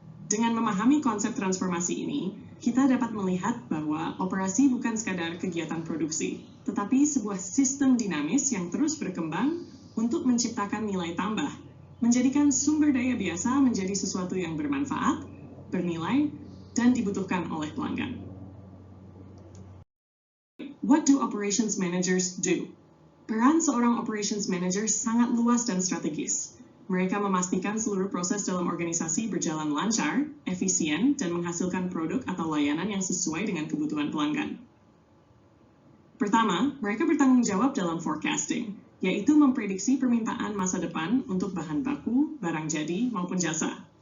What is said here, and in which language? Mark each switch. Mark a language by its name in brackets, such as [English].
[Indonesian] Dengan memahami konsep transformasi ini, kita dapat melihat bahwa operasi bukan sekadar kegiatan produksi, tetapi sebuah sistem dinamis yang terus berkembang untuk menciptakan nilai tambah, menjadikan sumber daya biasa menjadi sesuatu yang bermanfaat, bernilai, dan dibutuhkan oleh pelanggan. [English] What do operations managers do? [Indonesian] Peran seorang operations manager sangat luas dan strategis. Mereka memastikan seluruh proses dalam organisasi berjalan lancar, efisien, dan menghasilkan produk atau layanan yang sesuai dengan kebutuhan pelanggan. Pertama, mereka bertanggung jawab dalam forecasting, yaitu memprediksi permintaan masa depan untuk bahan baku, barang jadi, maupun jasa.